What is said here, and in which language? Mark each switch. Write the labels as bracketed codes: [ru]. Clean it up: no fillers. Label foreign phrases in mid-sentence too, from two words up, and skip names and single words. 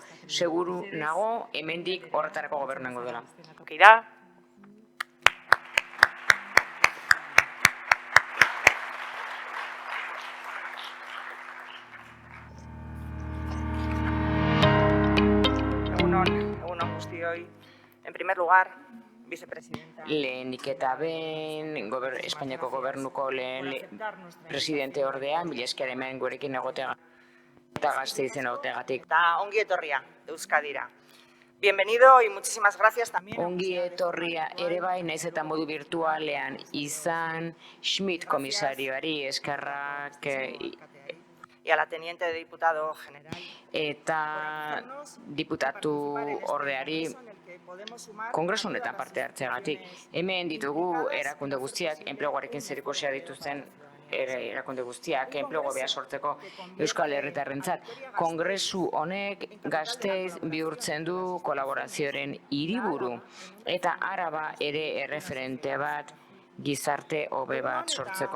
[eu] Seguru nago hemendik horretarako gobernango dela. Kira. Egunon guztioi. [es] En primer lugar, vicepresidenta. [eu] Lehenik eta behin, Espainiako gobernuko lehen presidente ordea, mila esker hemen gurekin egotea eta Gasteizen egoteagatik. Eta ongi etorria Euskadira. [es] Bienvenido y muchísimas gracias también. [eu] Ongi etorria ere bai, naiz eta modu virtualean izan Schmidt komisarioari eskerrak [es] y a la teniente de diputado general. [eu] Eta diputatu ordeari kongresu honetan parte hartzeagatik. Hemen ditugu erakunde guztiak, enpleguarekin zerikusia dituzten erakunde guztiak, enplegu hobea sortzeko Euskal Herritarrentzat. Kongresu honek Gasteiz bihurtzen du kolaborazioaren hiriburu eta Araba ere erreferente bat gizarte hobe bat sortzeko.